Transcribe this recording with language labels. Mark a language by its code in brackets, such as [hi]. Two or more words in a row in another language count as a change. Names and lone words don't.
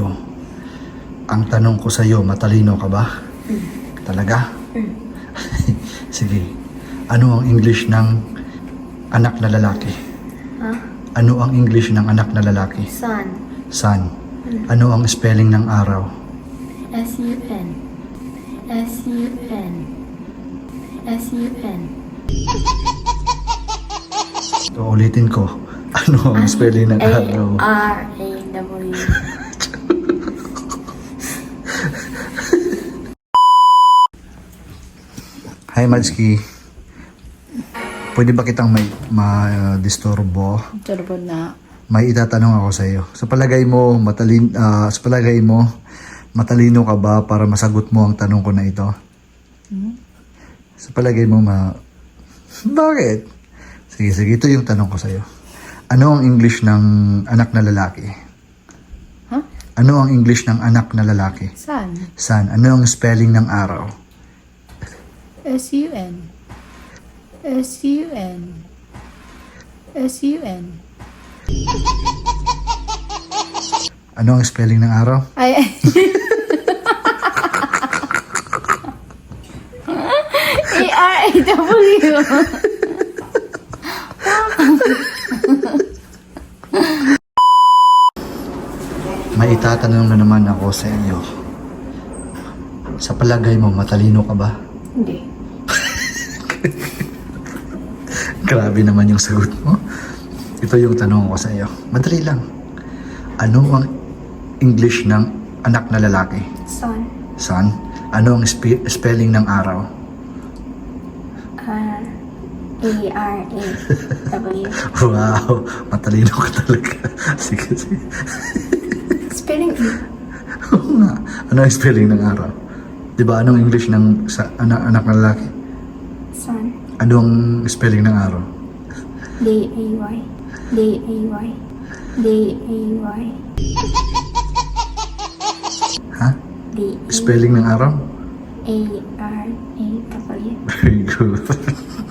[tl] Ang tanong ko sa iyo, matalino ka ba? Talaga? Sige. Ano ang English ng anak na lalaki? Ano ang English ng anak na lalaki? Sun. Sun. Ano ang spelling ng araw? S-U-N. S-U-N. S-U-N. So, ulitin ko. Ano ang spelling ng araw? A-R-A-W. Hi, Madski. Pwede ba kitang ma-disturbo? Turbo na. May itatanong ako sa iyo. Sa palagay mo, matalino ka ba para masagot mo ang tanong ko na ito? Sa palagay mo, bakit? Sige, ito yung tanong ko sa iyo. Ano ang English ng anak na lalaki? Huh? Ano ang English ng anak na lalaki? Sun. Sun. Ano ang spelling ng araw? S-U-N. S-U-N. S-U-N. Ano ang spelling ng araw? Ay. A-R-A-W. May itatanong na naman ako sa iyo. Sa palagay mo, matalino ka ba? Hindi. Grabe naman yung sagot mo. Ito yung tanong ko sa iyo. Madali lang. Ano ang English ng anak na lalaki? Sun. Sun. Ano ang spelling ng araw? A-R-A-W. Wow, matalino ka talaga. Sige. Spelling E. Oo nga. Ano ang spelling ng araw? Diba, anong English ng anak na lalaki? Sun. Anong spelling ng araw? D-A-Y. D-A-Y. D-A-Y. Ha? D-A-Y. Spelling ng araw? A-R-A-W. [en] Very good.